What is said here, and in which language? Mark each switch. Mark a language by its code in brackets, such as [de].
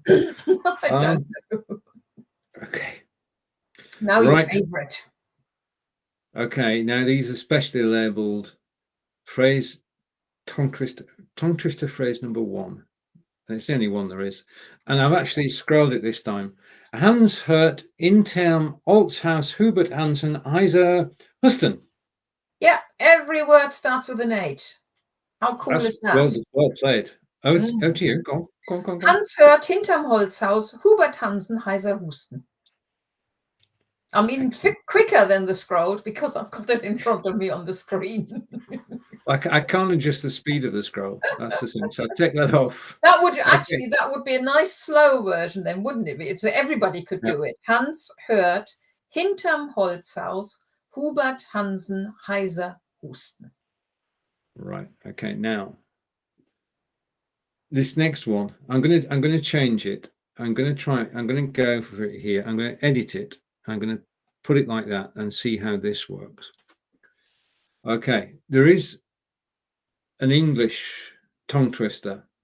[en] I don't know. Okay. Now your favorite. Okay, now these are specially labeled phrase tongue twister phrase number 1. And it's the only one there is. And I've actually scrolled it this time. [de] Hans hört Intern Holzhaus Hubert Hansen Heiser Husten. [en] Yeah, every word starts with an H. How cool is that? Well played. Oh, to you. Go on. [de] Hans hört hinterm Holzhaus Hubert Hansen heiser husten. [en] I'm even quicker than the scroll because I've got it in front of me on the screen. I can't adjust the speed of the scroll. That's the thing. So I take that off. That would Okay. actually, that would be a nice slow version then, wouldn't it? So everybody could do it. [de] Hans hört hinterm Holzhaus Hubert Hansen heiser husten. [en] Right. Okay. Now, this next one, I'm gonna change it. I'm gonna go for it here. I'm gonna edit it. I'm gonna put it like that and see how this works. Okay. There is an English tongue twister.